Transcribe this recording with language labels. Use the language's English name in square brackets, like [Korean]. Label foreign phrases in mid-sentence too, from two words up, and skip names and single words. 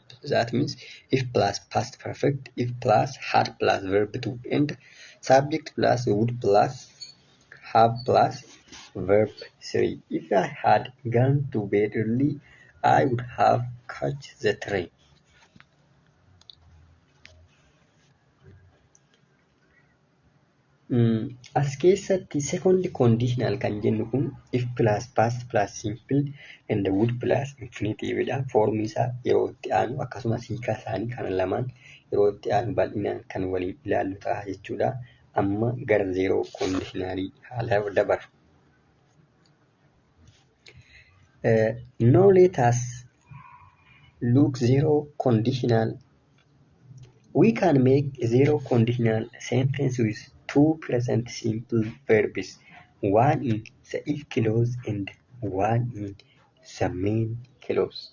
[English] That means if plus past perfect, if plus had plus verb 2 and subject plus would plus have plus verb 3. If I had gone to bed early, I would have caught the train. [Oromo] As keessatti [English] second conditional [Oromo] kan jennu kun [English] if plus past plus simple and would plus infinitive dha. [Oromo] Foormi isaa yeroo itti aanu akkasumas hiika isaanii kana lamaan yeroo itti aanu bal'inaan kan waliin ilaallu ta'a jechuudha. Amma gara [English] zero conditionalii [Oromo] haala dabaru. [English] Now let us look zero conditional. We can make a zero conditional sentence with two present simple verbs, one in the if clause and one in the main clause.